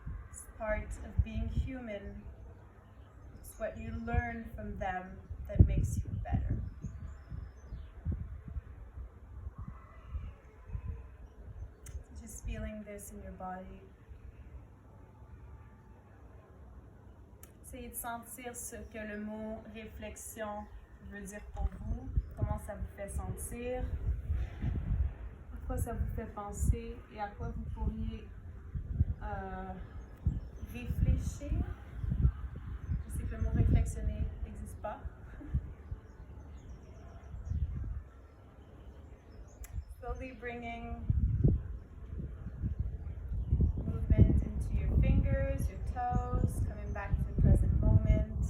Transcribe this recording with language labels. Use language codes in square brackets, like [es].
[en] It's part of being human. It's what you learn from them that makes you better. Just feeling this in your body. [fr] Essayez de sentir ce que le mot réflexion veut dire pour vous, comment ça vous fait sentir, à quoi ça vous fait penser et à quoi vous pourriez réfléchir. Je sais que le mot réflexionner n'existe pas. [en] Slowly bringing movement into your fingers, your toes, coming back to the present moment.